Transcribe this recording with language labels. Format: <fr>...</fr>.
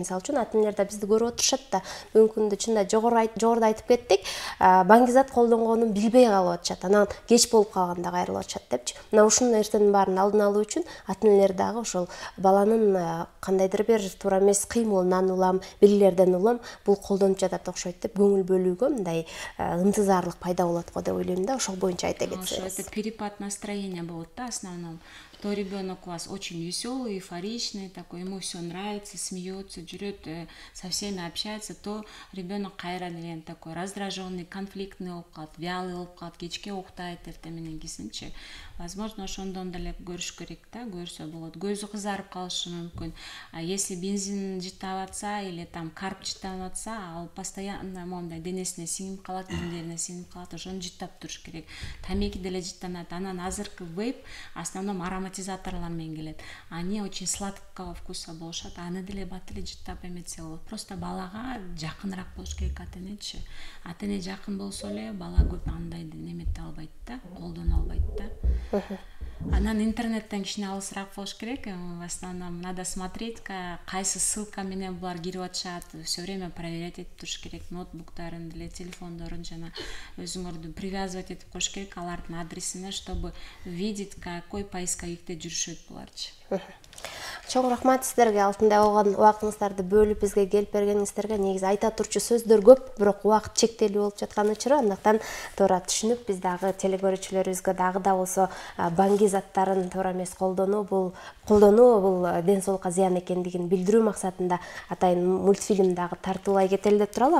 <ky>Мисалы үчүн ата энелер да бизди көрүп отурушат да, бүгүнкү күндө чында жогоруда айтып кеттик, баңгизат колдонгонун билбей калып атышат, анан кеч болуп калганда кайрылып атышат депчи. Мына ушунун нерсенин баарын алдын алуу үчүн ата энелер дагы ошол баланын кандайдыр бир туура эмес кыймылынан улам, белгилерден улам бул колдонуп окшойт деп көңүл бөлүүгө мындай ынтызарлык пайда болот го деп ойлойм да. Ошол боюнча айта кетсеңиз.</ky> <ru>Это перепад настроения болот да, основном. То ребенок у вас очень веселый, эйфоричный, такой, ему все нравится, смеется, жүрөт, со всеми общается, то ребенок кайра деген такой раздраженный, конфликтный</ru> <ky>болуп калат, вялый болуп калат, кечке уктайт,</ky> <ru>эртең кийинчи.</ru> <ky>Возможно, ошондон деле көрүш керек да, көрсө болот. Көзү кызарып калышы мүмкүн.</ky> <ru>А если</ru> <ky>бензин жыттап атса или там карп жыттап атса, ал постоянно мондай денесине сиңип калат, миңдерине сиңип калат, ошону жыттап туруш керек. Тамеки деле жыттанат. Анан азыркы вейп основном ароматизация ароматизаторлар менен келет.</ky> <ru>Они очень сладкого вкуса болушат.</ru> <ky>Аны деле бат эле жыттап эметсе болот. Просто балага жакыныраак болуш керек ата-энечи. Ата-эне жакын болсо эле бала көп андай немете албайт да, колдоно албайт да. Анан интернеттен кичине алысыраак болуш керек.</ky> <ru>В основном надо смотреть,</ru> <ky>кайсы ссылка менен булар кирип атышат,</ky> <ru>все время проверять</ru> <ky>этип туруш керек. Ноутбуктарын деле, телефондорун жана өзүңөрдү привязывать этип коюш керек алардын адресине,</ky> <ru>чтобы видеть, какой</ru> <ky>поисковикте жүрүшөт буларчы. Чоң рахмат сиздерге, алтында алган убактыңыздарды бөлүп бизге келип бергениңиздерге. Негизи айта турчу сөздөр көп, бирок убакыт чектелүү болуп жаткан үчүн андыктан туура түшүнүп, биз дагы телекөрүүчүлөрүбүзгө дагы да болсо банги заттарын туура эмес колдонуу бул ден соолукка зыян экендигин билдирүү максатында атайын мультфильм дагы тартуулай кетели деп туралы.</ky>